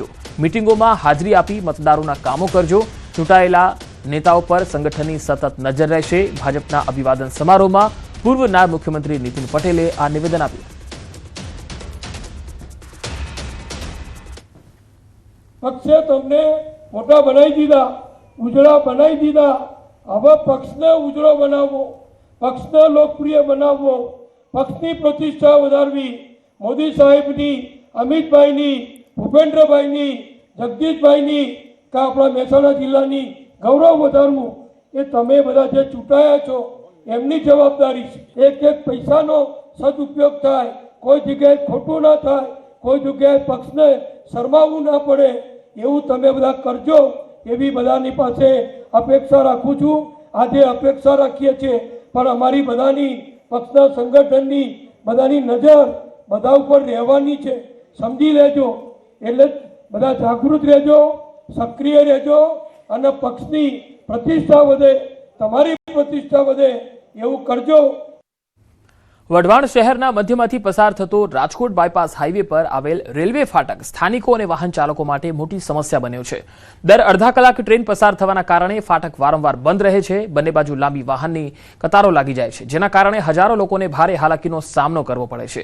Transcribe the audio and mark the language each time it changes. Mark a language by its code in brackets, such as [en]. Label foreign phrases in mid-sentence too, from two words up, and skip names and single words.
[gu] મીટિંગોમાં હાજરી આપી મતદારોના કામો કરજો। ચૂંટાયેલા નેતાઓ પર સંગઠનની સતત નજર રહેશે। ભાજપના અભિવાદન સમારોહમાં પૂર્વ નાયબ મુખ્યમંત્રી નીતિન પટેલે આ નિવેદન આપ્યું। પક્ષે તમને મોટા બનાઈ દીધા, ઉજડા બનાઈ દીધા। હવે પક્ષને ઉજડો બનાવો, પક્ષને લોકપ્રિય બનાવો, પક્ષની પ્રતિષ્ઠા વધારવી। મોદી સાહેબની, અમિતભાઈની, ભૂપેન્દ્રભાઈની, જગદીશભાઈની [hi] का अपना [gu] મહેસાણા જિલ્લાની ગૌરવ વધારવું એ તમે બધા જે ચૂંટાયા છો એમની જવાબદારી છે। એક એક પૈસાનો સદુપયોગ થાય, કોઈ જગ્યાએ ખોટું ન થાય, કોઈ જગ્યાએ પક્ષને શરમાવું ના પડે એવું તમે બધા કરજો એવી બધાની પાસે અપેક્ષા રાખું છું। આજે અપેક્ષા રાખીએ છે પણ અમારી બધાની પક્ષના સંગઠનની બધાની નજર બધા ઉપર રહેવાની છે। સમજી લેજો એટલે બધા જાગૃત રહેજો, સક્રિય રહેજો અને પક્ષની પ્રતિષ્ઠા વધે, તમારી પ્રતિષ્ઠા વધે એવું કરજો। વઢવાણ શહેરના મધ્યમાંથી પસાર થતો રાજકોટ બાયપાસ હાઈવે પર આવેલ રેલવે ફાટક સ્થાનિકો અને વાહન ચાલકો માટે મોટી સમસ્યા બન્યો છે। દર અડધા કલાક ટ્રેન પસાર થવાના કારણે ફાટક વારંવાર બંધ રહે છે। બંને બાજુ લાંબી વાહનની કતારો લાગી જાય છે, જેના કારણે હજારો લોકોને ભારે હાલાકીનો સામનો કરવો પડે છે।